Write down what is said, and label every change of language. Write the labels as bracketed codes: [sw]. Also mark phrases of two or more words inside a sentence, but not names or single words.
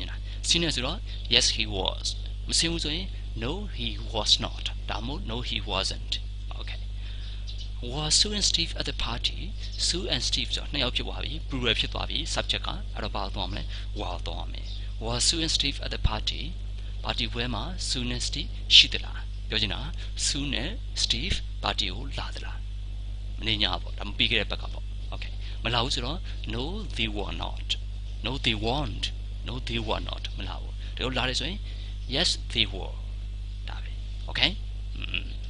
[my] င်တာဆင်းနေဆိုတော့ [en] yes he was [my] မဆင်းဘူးဆိုရင် [en] no he was not [my] ဒါမှမဟုတ် [en] no he wasn't okay was Sue and Steve at the party [my] Sue and Steve ဆိုနှစ်ယောက်ဖြစ်သွားပြီ plural ဖြစ်သွားပြီ subject ကအဲ့တော့ဘာလို့သွားမလဲ were သွားမယ် [en] was Sue and Steve at the party party [my] ပွဲမှာ Sue နဲ့ Steve ရှိသလားပြောချင်တာ Sue နဲ့ Steve party ကိုလာသလားမနေညာပေါ့ဒါမပြီးခဲ့တဲ့ဘက်ကပေါ့ okay မလာဘူးဆိုတော့ [en] no they were not no they weren't no they were not [my] မလာဘူးဒါလို့လာတယ်ဆိုရင် [en] yes they were [my] ဒါပဲ okay